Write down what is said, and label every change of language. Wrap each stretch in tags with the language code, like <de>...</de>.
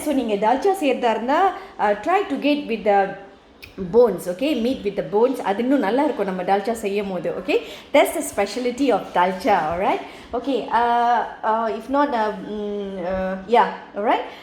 <en>So</en> <ta>நீங்க dalca செய்யறதா</ta> <en>try to get with the bones, okay? Meat with the bones.</en> <ta>அது இன்னும் நல்லா இருக்கும் நம்ம dalca செய்யும் போது, okay?</ta> <en>That's the specialty of dalca, alright? Okay, if not yeah, alright?</en>